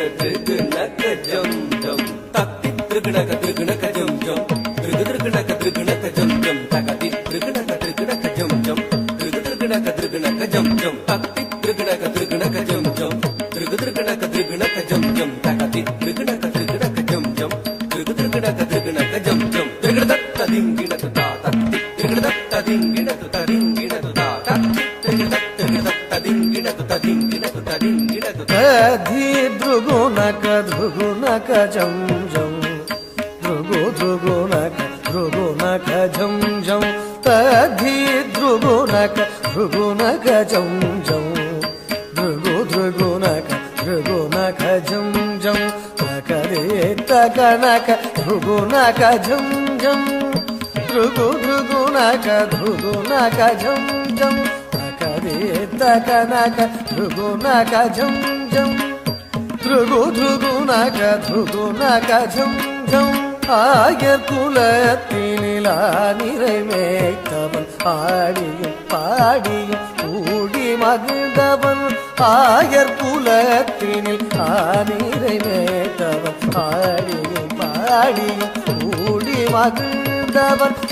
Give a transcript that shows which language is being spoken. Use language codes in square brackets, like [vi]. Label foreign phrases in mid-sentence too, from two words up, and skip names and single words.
[ta] jam jam takti drug naka jam jam drug drug naka jam jam takati drug naka jam jam drug drug naka jam jam takti drug naka jam jam drug drug naka jam jam takati drug naka jam jam drug drug naka jam jam drug datta dingina tu ta takti drug datta dingina tu ta takti drug datta dingina tu ta dingina tu धी ध्रुगो नक जम जम ध्रुगो नक जम जम धी ध्रुगो नक जम जम ध्रुगो नक जम जम तक रे तक नक ध्रुगो नक जम जम ध्रुगो नक जम जम तक रे तक नक ध्रुगो नक जम जम ध्रुगो नक जम जम ஆயர் குலத்தினிலா நிறைமேய்த்தவன் ஆடியும் பாடியும் கூடி மகிழ்ந்தவன் ஆயர் குலத்தினில் நிறைமேய்த்தவன் ஆடியும் பாடியும் கூடி மகிழ்ந்தவன்